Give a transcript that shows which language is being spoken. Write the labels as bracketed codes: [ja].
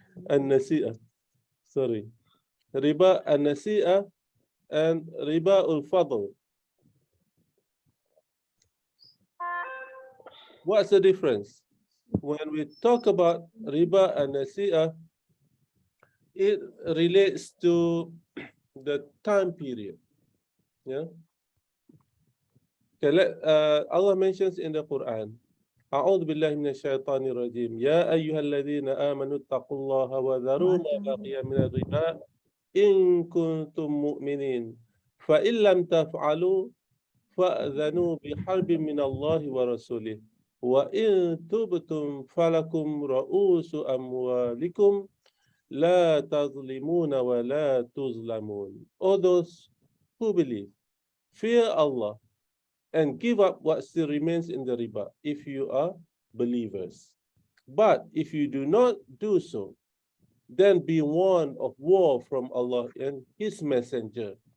[en] Al-nasi'ah, sorry. Riba al-nasi'ah and riba al-fadl. What's the difference? When we talk about riba al-nasi'ah, it relates to the time period. Yeah. Okay, Allah mentions in the Quran, [ar] أعوذ بالله من الشيطان الرجيم يا أيها الذين آمنوا اتقوا الله وذروا ما بقي من الربا إن كنتم مؤمنين فإن لم تفعلوا فأذنوا بحرب من الله ورسوله وإن تبتم فلكم رؤوس أموالكم لا تظلمون ولا تظلمون. [en] All those who believe, fear Allah and give up what still remains in the riba if you are believers. But if you do not do so, then be warned of war from Allah and His Messenger.